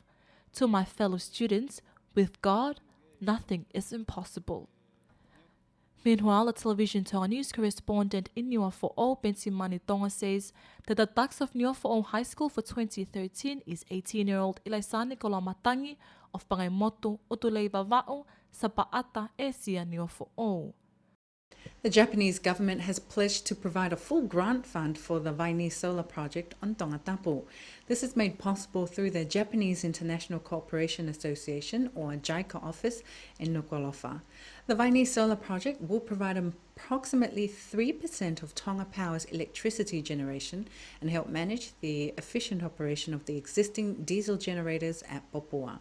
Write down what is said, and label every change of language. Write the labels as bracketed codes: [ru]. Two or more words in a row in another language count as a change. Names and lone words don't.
[en] To my fellow students, with God, nothing is impossible. Meanwhile, a television Tonga news correspondent in Niua Fo'o, Bensimani Tonga, says that the dux of Niua Fo'o High School for 2013 is 18-year-old Ilaisani Kolamatangi of Pangaimotu Utulei Vava'o sa Pa'ata e sia Niua Fo'o. The Japanese government has pledged to provide a full grant fund for the Vaini solar project on Tonga Tapu. This is made possible through the Japanese International Cooperation Association, or JICA office in Nuku'alofa. The Vaini solar project will provide approximately 3% of Tonga Power's electricity generation and help manage the efficient operation of the existing diesel generators at Popua.